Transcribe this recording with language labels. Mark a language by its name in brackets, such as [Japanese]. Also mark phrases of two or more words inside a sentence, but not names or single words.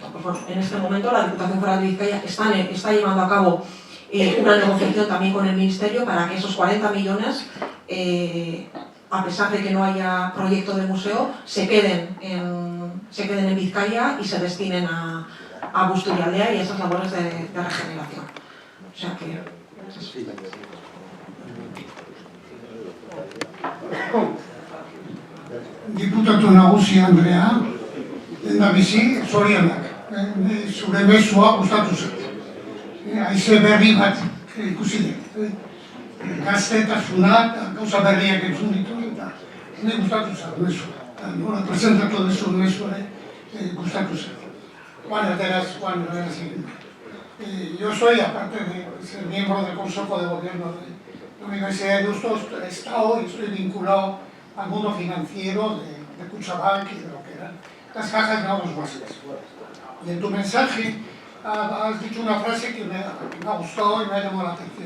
[Spanish] Pues bueno, en este momento la Diputación Foral de Vizcaya está llevando a cabo una negociación también con el Ministerio para que esos 40 millones, a pesar de que no haya proyecto de museo, se queden en Vizcaya y se destinen a Busturialdea y a esas labores de regeneración. O sea que... [Basque] Diputatu nagusia Andrea, lehendabizi, zorionak. Zure mezua gustatu zait. Haize berri bat ikusi dut. Gaztetasunak, gauza berriak entzun ditu, eta gustatu zait mezua. Nola presentatu duzu mezua gustatu zait. Bueno, beraz, [Spanish] yo soy, aparte de ser miembro del Consejo de Gobierno de la Universidad de Deusto, he estado y estoy vinculado al mundo financiero de Kutxabank y de lo que eran las cajas de ahorros básicas. Y en tu mensaje has dicho una frase que me ha gustado y me ha llamado la atención.